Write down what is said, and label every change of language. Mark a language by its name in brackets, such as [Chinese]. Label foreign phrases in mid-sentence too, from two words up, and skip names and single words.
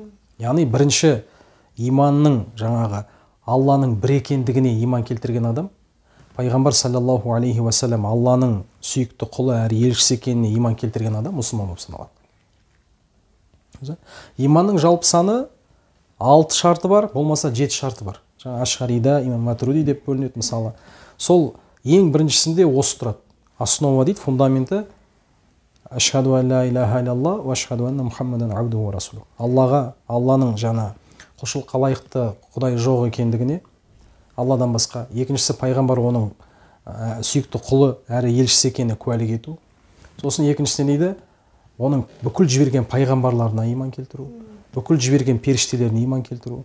[Kazakh] Яғни бірінші иманның жаңағы Алланың бір екендігіне иман келтірген адам, пайғамбар [Arabic] صلى الله عليه وسلم [Kazakh] Алланың сүйікті құлы әрі елшісі екеніне иман келтірген адам мұсылман болып саналады. Иманның жалпы саны 6 шарты бар, болмаса 7 шарты бар. Жаңа Ашғарида, имам Матуриди деп бөлінеді мысалы. Сол ең біріншісінде осы тұрады. Основа дейді, фундаменті [Arabic] أشهد أن لا إله إلا الله وأشهد أن محمدا عبده ورسوله. [Kazakh] Аллаға, Алланың жаңа құлшылыққа лайықты құдай жоқ екендігіне, Алладан басқа. Екіншісі, пайғамбар оның сүйікті құлы әрі елшісі екеніне куәлік ету. Сосын екіншісі дейді, оның бүкіл жіберген пайғамбарларына иман келтіру, бүкіл жіберген періштелеріне иман келтіру.